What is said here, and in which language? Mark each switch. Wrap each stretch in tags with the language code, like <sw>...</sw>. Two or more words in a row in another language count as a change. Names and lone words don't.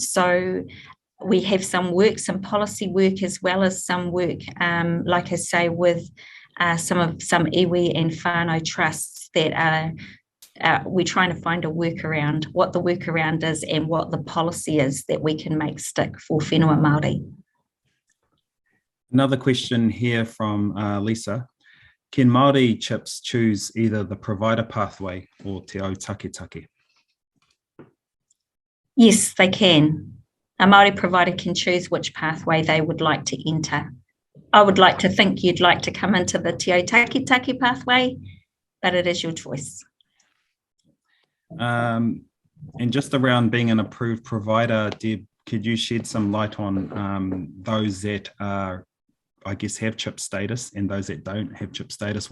<en>So we have some policy work, as well as some work, like I say, with some iwi and whānau trusts that are we're trying to find a workaround, what the workaround is and what the policy is that we can make stick for</en> <mi>whenua Māori.</mi> <en>Another question here from Lisa. Can Māori chips choose either the provider pathway or te au take? Yes, they can. A Māori provider can choose which pathway they would like to enter. I would like to think you'd like to come into the te au take pathway, but it is your choice. And just around being an approved provider, Deb, could you shed some light on those that are, I guess, have CHIP status and those that don't have CHIP status?</en>